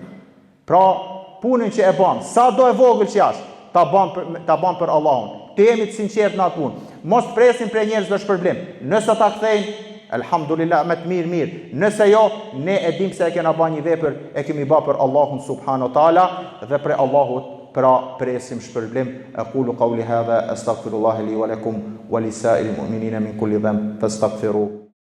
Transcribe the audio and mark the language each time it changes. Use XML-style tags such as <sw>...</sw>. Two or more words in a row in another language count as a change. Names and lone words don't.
<sq>Pra punën që e bën, sa do e vogël që është, ta bën për Allahun. Të jemi të sinqert në atë punë. Mos presim prej njerëzve shpërblim. Nëse ta kthejnë, elhamdulillah, me të mirë. Nëse jo, ne e dim se e kena bën një vepër, e kemi bën për Allahun</sq> <ar>سبحانه وتعالى</ar> <sq>dhe për Allahut pra presim shpërblim.</sq> <ar>أقول قولي هذا أستغفر الله لي ولكم ولسائر المؤمنين من كل ذنب فاستغفروه.</ar>